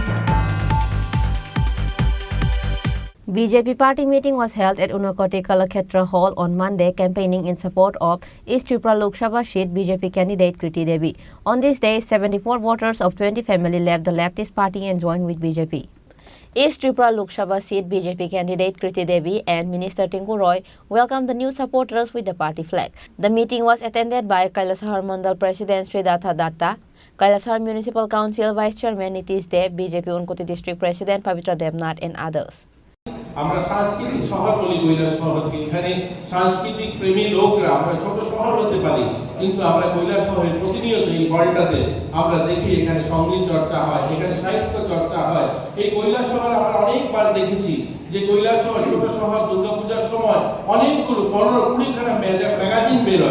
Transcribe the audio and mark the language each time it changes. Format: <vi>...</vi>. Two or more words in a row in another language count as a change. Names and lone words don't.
<en>BJP party meeting was held at Unakoti Kalakshetra Hall on Monday, campaigning in support of East Tripura Lok Sabha seat BJP candidate Kriti Devi. On this day, 74 voters of 20 family left the leftist party and joined with BJP. East Tripura Lok Sabha seat BJP candidate Kriti Devi and Minister Tinku Roy welcomed the new supporters with the party flag. The meeting was attended by Kailasahar Mandal President Sridatha Datta, Kailasahar Municipal Council Vice Chairman Nitish Dev, BJP Unkoti District President Pavitra Devnath and others.</en> <bn>আমরা সাংস্কৃতিক শহর বলি কৈলাস শহরকে। এখানে সাংস্কৃতিক প্রেমী লোকরা, আমরা ছোট শহর হতে পারি কিন্তু আমরা কৈলাস শহরের প্রতিনিয়ত এই হলটাতে আমরা দেখি এখানে সংগীত চর্চা হয়, এখানে সাহিত্য চর্চা হয়। এই কৈলাস শহর আমরা অনেকবার দেখেছি যে কৈলাসহর ছোট শহর দুর্গাপূজার সময় অনেকগুলো 15-20খানা ম্যাগাজিন বের হয়।</bn>